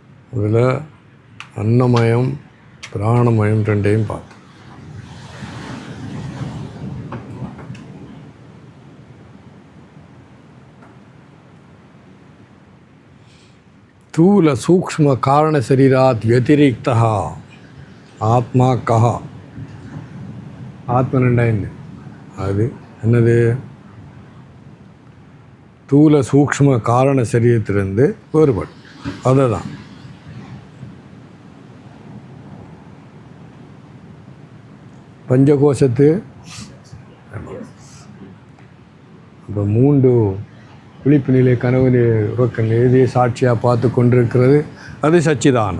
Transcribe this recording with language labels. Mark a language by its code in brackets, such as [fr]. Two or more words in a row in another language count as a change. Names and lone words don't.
[ta] அதில் அன்னமயம் பிராணமயம் ரெண்டையும் பார்த்து [mr] स्थूल सूक्ष्म कारण शरीरात व्यतिरिक्त आत्मा कह आत्मा [ta] ரெண்டாயின்னு அது என்னது ஸ்தூல சூக்ஷ்ம காரண சரீரத்திலிருந்து வேறுபடும் அதுதான் பஞ்சகோஷத்து இப்போ மூன்று விழிப்பு நிலை கனவு உறக்க நிலையை சாட்சியாக பார்த்து கொண்டிருக்கிறது அது சச்சிதானம்.